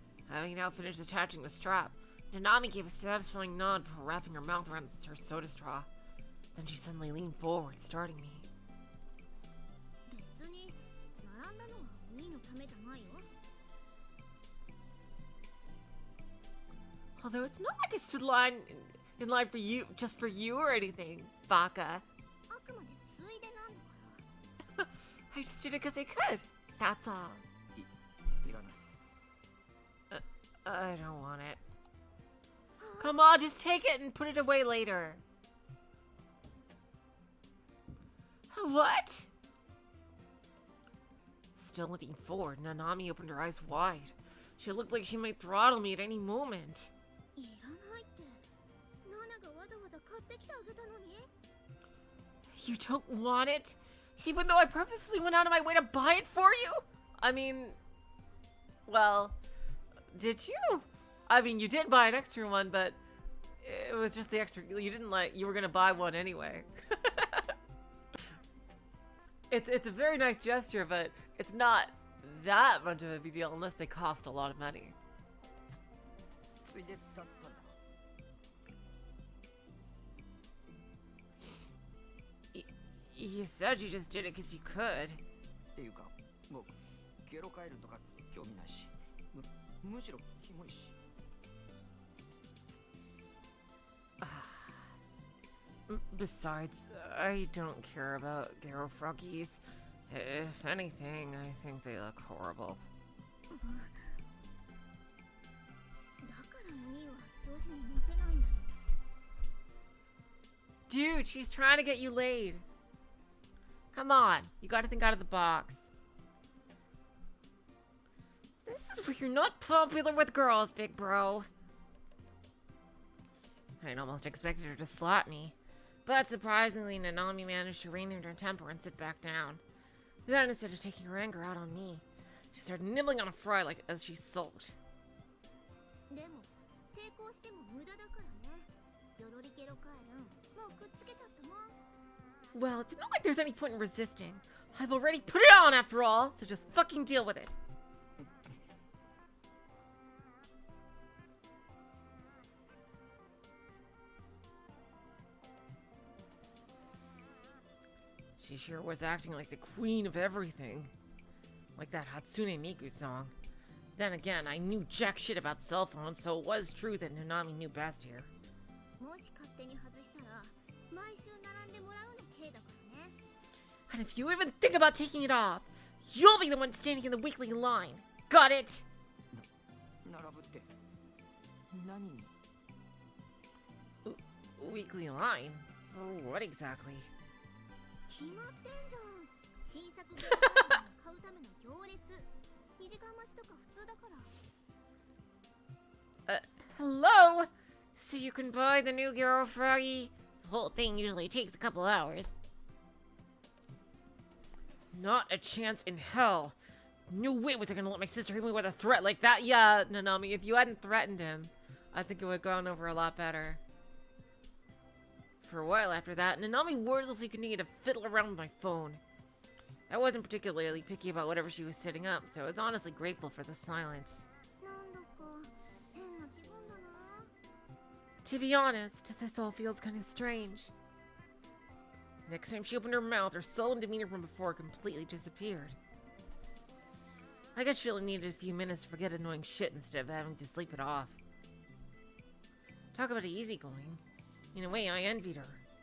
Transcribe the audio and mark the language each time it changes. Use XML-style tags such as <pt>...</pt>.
<en>Having now finished attaching the strap, Nanami gave a satisfying nod before wrapping her mouth around her soda straw. Then she suddenly leaned forward, starting me.</en> <ja>別に並んだのはお兄のためじゃないよ。</ja> <en>Although it's not like I stood in line for you, just for you or anything, Baka.</en> <ja>あくまでついでなんだから。</ja> <en>I just did it because I could. That's all.</en> <ja>いらない</ja> <en>I don't want it. Come on, just take it and put it away later. What? Still looking forward, Nanami opened her eyes wide. She looked like she might throttle me at any moment.</en> <ja>いらないってナナがわざわざ買ってきてあげたのに。</ja> <en>You don't want it? Even though I purposely went out of my way to buy it for you? I mean, well, did you? I mean, you did buy an extra one, but it was just the extra. You didn't you were gonna buy one anyway. It's a very nice gesture, but it's not that much of a big deal unless they cost a lot of money.</en> <ja>ついでだったんだ</ja> <en>You said you just did it because you could.</en> <ja>っていうか僕ゲロカエルとか興味ないしむしろキモいし</ja> <en>Besides, I don't care about Garo Froggies. If anything, I think they look horrible.</en> <ja>だからお兄は上司にモテないんだよ。</ja> <en>Dude, she's trying to get you laid. Come on, you gotta think out of the box. This is where you're not popular with girls, big bro. I'd almost expected her to slap me. But surprisingly, Nanami managed to rein in her temper and sit back down. Then, instead of taking her anger out on me, she started nibbling on a fry as she sulked.</en> <ja>でも抵抗しても無駄だからね。ギョロリゲロカエルンもうくっつけちゃったもん。</ja> <en>Well, it's not like there's any point in resisting. I've already put it on after all, so just fucking deal with it. She sure was acting like the queen of everything. Like that Hatsune Miku song. Then again, I knew jack shit about cell phones, so it was true that Nanami knew best here.</en> <ja>もし勝手に外したら毎週並んでもらうの刑だからね。</ja> <en>And if you even think about taking it off, you'll be the one standing in the weekly line. Got it?</en> <ja>並ぶって何に</ja> <en>Weekly line? For what exactly?</en> <ja>決まってんじゃん。新作ゲームを買うための行列。2時間待ちとか普通だから。</ja> <en>Hello? So you can buy the new Garo Froggy? The whole thing usually takes a couple hours. Not a chance in hell. No way was I gonna let my sister hit me with a threat like that. Yeah, Nanami, if you hadn't threatened him, I think it would have gone over a lot better. For a while after that, Nanami wordlessly continued to fiddle around with my phone. I wasn't particularly picky about whatever she was setting up, so I was honestly grateful for the silence.</en> <ja>なんだか変な気分だな。</ja> <en>To be honest, this all feels kind of strange. Next time she opened her mouth, her sullen demeanor from before completely disappeared. I guess she only needed a few minutes to forget annoying shit instead of having to sleep it off. Talk about easygoing. In a way, I envied her.</en>